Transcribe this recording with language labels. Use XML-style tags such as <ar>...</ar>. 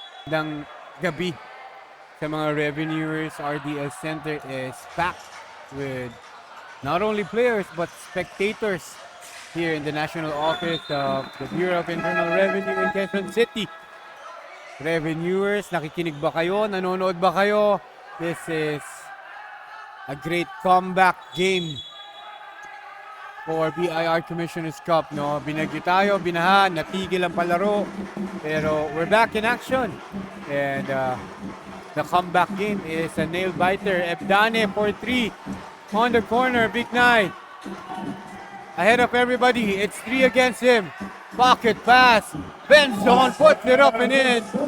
<tl>Ng gabi sa mga</tl> <en>revenuers, RDL Center is packed with not only players but spectators here in the national office of the Bureau of Internal Revenue in Quezon City. Revenuers,</en> <tl>nakikinig ba kayo? Nanonood ba kayo?</tl> <en>This is a great comeback game for BIR Commissioner's Cup. No?</en> <tl>Binagyo tayo, binahan, natigil ang palaro.</tl> <en>Pero we're back in action. And the comeback game is a nail-biter. Ebdane for 3 on the corner. Bignay ahead of everybody. It's 3 against him. Pocket pass. Benzon puts it up and in.</en>